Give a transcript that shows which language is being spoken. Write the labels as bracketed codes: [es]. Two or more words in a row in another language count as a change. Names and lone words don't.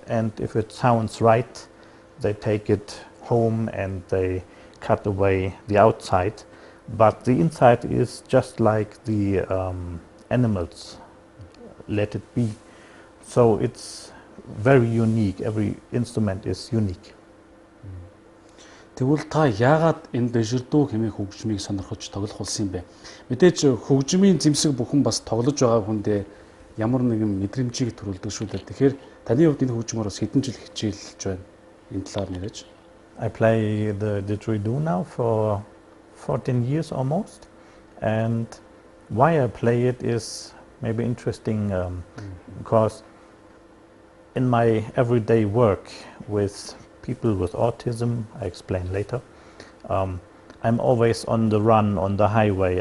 [en] And if it sounds right, they take it home and they cut away the outside. But the inside is just like the animals, let it be. So it's very unique. Every instrument is unique. [mn] Тэгвэл та яагаад энэ Didgeridoo хэмээх хөгжмийг сонирхож тоглох болсон юм бэ? Мэдээж хөгжмийн зэмсэг бүхэн бас тоглож байгаа хүндээ ямар нэгэн мэдрэмжийг төрүүлдэг шүү дээ. Тэгэхээр таны хувьд энэ хөгжмөөр бас хэдэн жил хичээлж байна? Энэ талаар нэрэж. [en] I play the Didgeridoo now for 14 years almost, and why I play it is maybe interesting because in my everyday work with people with autism, I explain later, I'm always on the run on the highway.